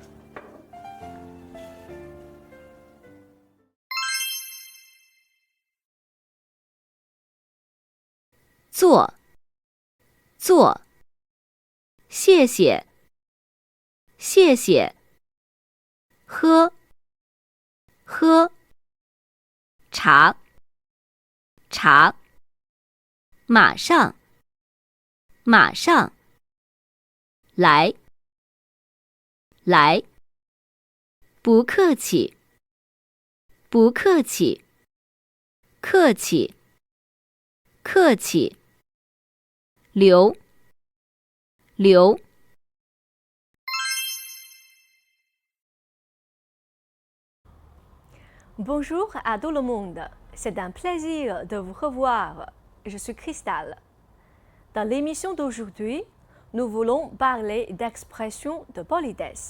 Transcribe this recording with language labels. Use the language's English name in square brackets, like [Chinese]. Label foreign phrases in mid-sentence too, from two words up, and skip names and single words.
[Chinese] 坐，坐，谢谢，谢谢，喝，喝，茶，茶，马上，马上，来，来，不客气，不客气，客气，客气，留，留。 [French] Bonjour à tout le monde, c'est un plaisir de vous revoir. Je suis Cristal. Dans l'émission d'aujourd'hui, nous voulons parler d'expressions de politesse.